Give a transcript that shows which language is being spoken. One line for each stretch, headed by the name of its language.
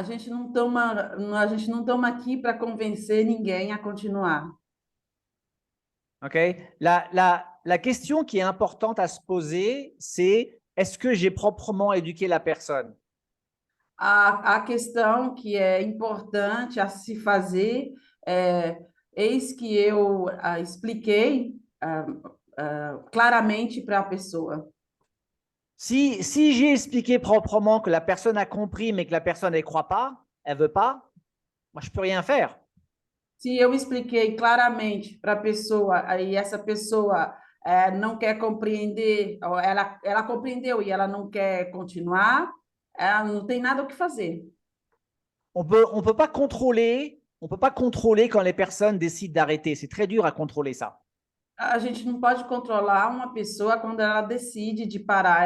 Portuguese: A gente não toma aqui para convencer ninguém a continuar. Ok?
French: La question qui est importante à se poser, c'est est-ce que j'ai proprement éduqué la personne?
Portuguese: A questão que é importante a se fazer é, eis que eu expliquei claramente para a pessoa.
French: Si j'ai expliqué proprement que la personne a compris, mais que la personne ne croit pas, elle veut pas, moi je peux rien faire.
Portuguese: Se eu expliquei claramente para a pessoa, aí essa pessoa não quer compreender, ou ela compreendeu e ela não quer continuar, ela não tem nada o que fazer.
French: On peut pas contrôler, on peut pas contrôler quand les personnes décident d'arrêter. C'est très dur à contrôler ça.
Portuguese: A gente não pode controlar uma pessoa quando ela decide de parar.